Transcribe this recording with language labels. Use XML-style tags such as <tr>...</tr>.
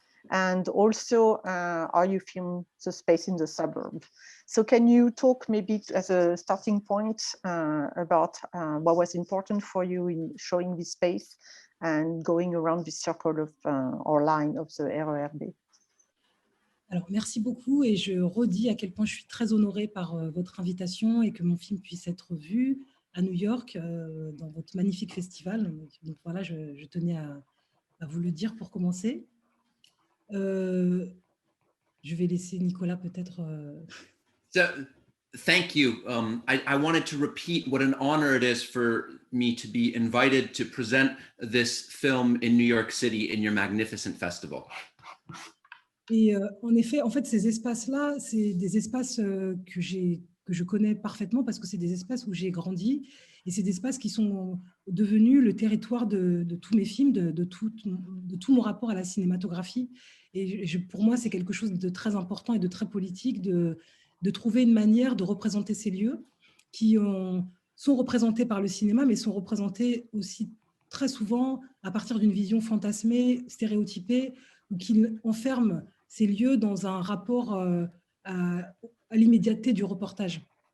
<en>And also how you film the space in the suburb. So can you talk maybe as a starting point about what was important for you in showing this space and going around this circle of or line of the RER B?</en> <fr>Alors, merci beaucoup et je redis à quel point je suis très honorée par votre invitation et que mon film puisse être vu à New York dans votre magnifique festival. Donc voilà, je tenais à vous le dire pour commencer. Je vais laisser Nicolas peut-être.</fr> <en>So, thank you. I wanted to repeat what an honor it is for me to be invited to present this film in New York City in your magnificent festival.</en> <fr>Et en effet, ces espaces-là, c'est des espaces que je connais parfaitement parce que c'est des espaces où j'ai grandi et c'est des espaces qui sont devenus le territoire de tous mes films, de tout mon rapport à la cinématographie. Et pour moi, c'est quelque chose de très important et de très politique de trouver une manière de représenter ces lieux qui sont représentés par le cinéma, mais sont représentés aussi très souvent à partir d'une vision fantasmée, stéréotypée, ou qui enferment ces lieux dans un rapport à l'immédiateté du reportage.</fr>